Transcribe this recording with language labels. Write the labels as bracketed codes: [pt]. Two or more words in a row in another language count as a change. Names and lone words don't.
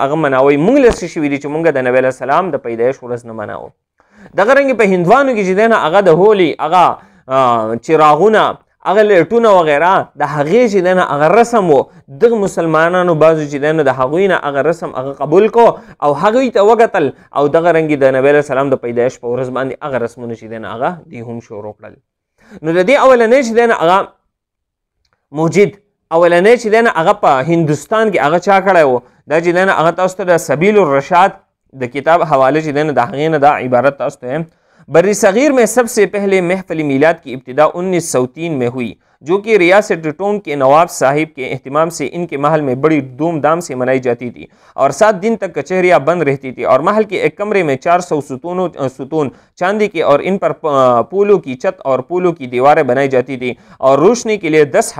[ps] هغه مناوئ موږ له څه شوي دي چې موږ د نبی علیه السلام د پیدایش ورځ نه مناوو دغه رنګې په هندوانو کې چې دی نه هغه د هولي هغه چراغونه هغه لیټونه وغیره د هغې چې دی نه هغه رسم و دغه مسلمانانو بعضو چې دی نه د هغوی نه هغه رسم هغه قبول کو او هغوی ته وکتل او دغه رنګې د نبی علیه السلام د پیدایش په ورځ باندې هغه رسمونه چې دی نه هغه دوی هم شروع کړل نو د دې اولنی چې دی نه هغه موجد اولنی چې دی نه هغه په هندوستان کې هغه چا کړی و دا چې دی نه هغه تاسو ته د سبیل الرشاد د کتاب حوالے چې دی نه د هغې نه دا عبارت تاسو ته [ur] بر صغیر میں سب سے پہلے محفل میلاد کی ابتدا 1903 میں ہوئی جو کہ ریاست ٹونک کے نواب صاحب کے اہتمام سے ان کے محل میں بڑی دھوم دھام سے منائی جاتی تھی اور 7 دن تک کچہریاں بند رہتی تھی اور محل کے ایک کمرے میں 400 ستون چاندی کے اور ان پر پھولوں کی چھت اور پھولوں کی دیواریں بنائی جاتی تھی اور روشنی کے لیے